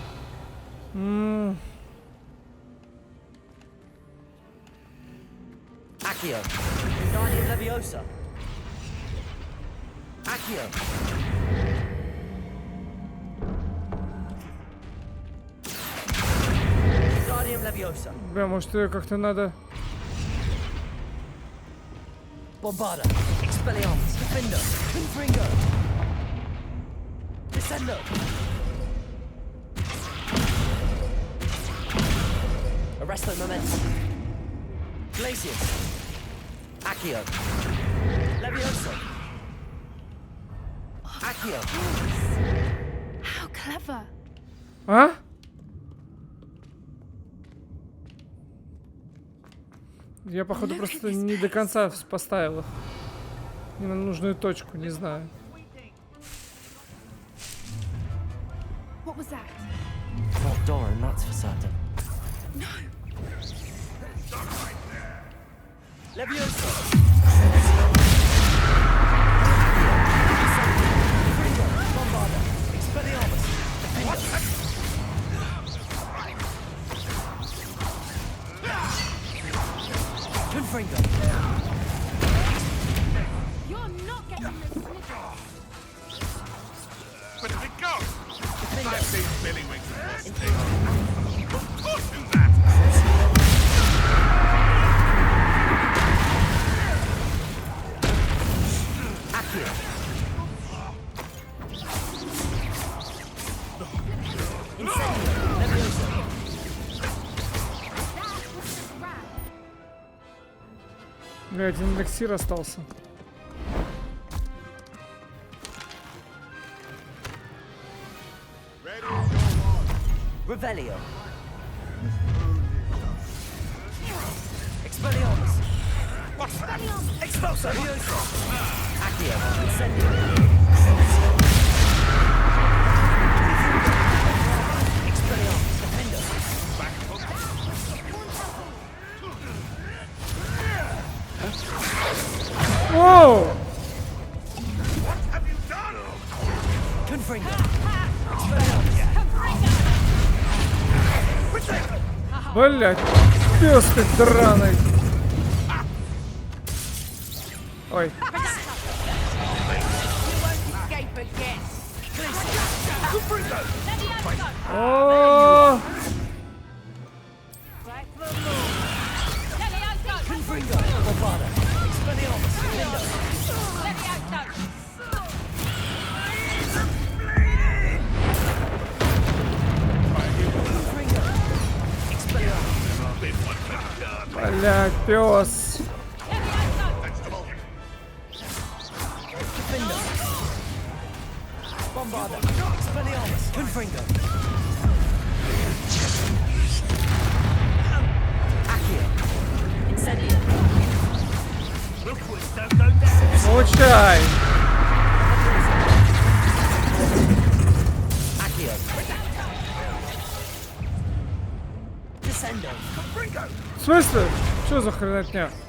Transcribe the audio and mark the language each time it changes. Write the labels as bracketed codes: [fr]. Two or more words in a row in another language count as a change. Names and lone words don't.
[la] Accio. Wingardium Leviosa. Accio. Wingardium Leviosa. [ru] Бля, может, ее как-то надо... [la] Bombarda, Expelliarmus, Defender, Confringo, Descendo, Arresto Momentum, Glacius, Accio, Levioso, Accio. [en] How clever. [ru] А? Я, походу, просто не до конца поставил их. Не на нужную точку, не знаю. [en] What was that? Not Doran, that's for certain. No. [la] Levioso. Bombarda. Expelliarmus. Confringo. [en] You're not getting this snicker. Where did it go? [la] Defender. [en] I've seen Billy Wings and Boston. Of course do that! [la] Accio. Incendio. Levioso. [ru] Бля, один эликсир остался. [la] Revelio. Expelliarmus. [en] What's that? [la] Expulso. Levioso. Accio. Incendio. Expelliarmus. Defender. [ru] Воу! [en] What have you done? [la] Confringo. [ru] Блять, пес ты драный. Ой. О! [la] Confringo. Bombarda. Expelliarmus. Defender. [ru] Блять, пес. [la] Bombarda. Expelliarmus. Confringo. Accio. Incendio. [ru] Получай. [la] Accio. [ru] В смысле? Что за хренотня?